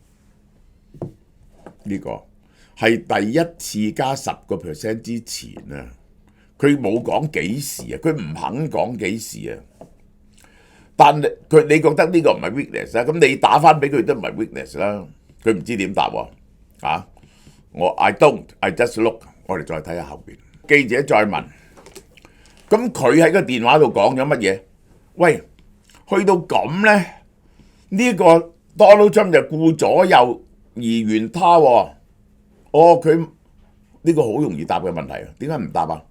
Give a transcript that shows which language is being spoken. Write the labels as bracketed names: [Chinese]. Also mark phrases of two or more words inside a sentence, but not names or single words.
[Cantonese] 呢個係第一次加10% 之前啊。佢冇講幾時啊，佢唔肯講幾時啊。但你覺得呢個唔係 weakness 啦，咁你打翻俾佢都唔係 weakness 啦。佢唔知點答喎。 [English] I just look。 [Cantonese] 我哋再睇下後邊。記者再問，咁佢喺個電話度講咗乜嘢？喂，去到咁呢，呢個 Donald Trump 就顧左右而言他喎。佢呢個好容易答嘅問題啊，點解唔答啊？